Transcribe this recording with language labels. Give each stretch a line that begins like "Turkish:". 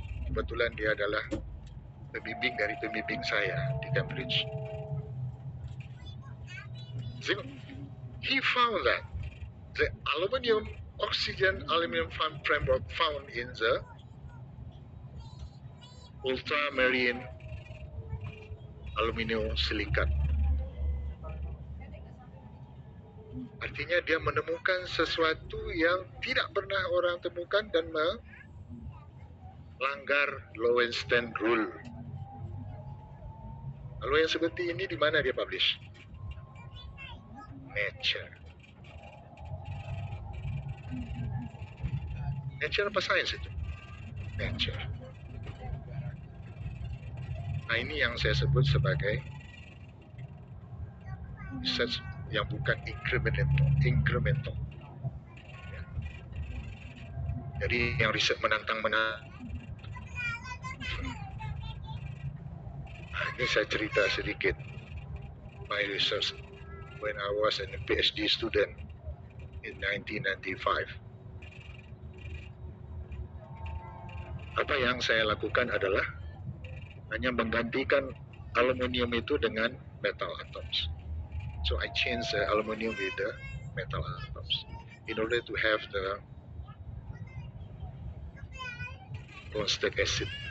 Indonesian: Kebetulan dia adalah pembimbing dari pembimbing saya di Cambridge.
English: So, he found that the aluminium oxygen aluminium framework found in the ultramarine aluminium silicate.
Indonesian: Artinya dia menemukan sesuatu yang tidak pernah orang temukan dan melanggar Lowenstein rule. Lalu yang seperti ini di mana dia publish? Nature. Nature apa science itu? Nature. Nah ini yang saya sebut sebagai research yang bukan incremental. Ya. Jadi yang riset menantang-menantang. Nah, ini saya cerita sedikit.
English: My research when I was a PhD student in 1995.
Indonesian: Apa yang saya lakukan adalah hanya menggantikan aluminium itu dengan metal atoms.
English: So I changed the aluminium with the metal atoms in order to have the constant acid.